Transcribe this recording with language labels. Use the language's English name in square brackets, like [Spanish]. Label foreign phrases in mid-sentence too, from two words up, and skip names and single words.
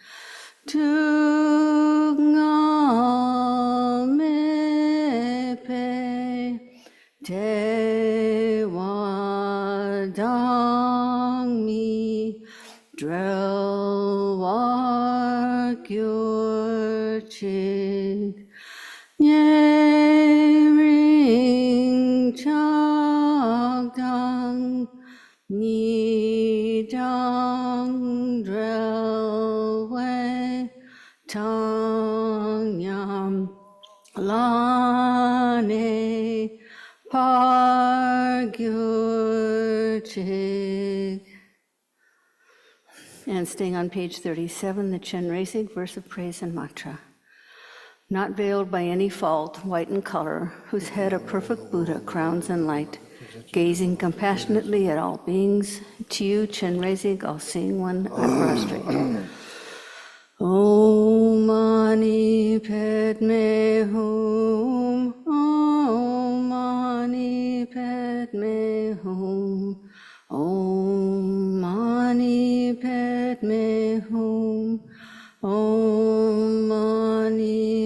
[Tibetan] སྡུག་བསྔལ་མེད་པའི་བདེ་བ་དང་མི་འབྲལ་བར་གྱུར་ཅིག ཉེ་རིང་ཆགས་སྡང་གཉིས་དང་བྲལ་བའི བཏང་སྙོམས་ལ་གནས་པར་གྱུར་ཅིག. [English] And staying on page 37, the Chenrezig verse of praise and mantra. Not veiled by any fault, white in color, whose head a perfect Buddha crowns in light, gazing compassionately at all beings, to you, Chenrezig, all-seeing one, I prostrate. [Sanskrit] ॐ मणि पद्मे हूँ ॐ मणि पद्मे हूँ, ॐ मणि पद्मे हूँ ॐ मणि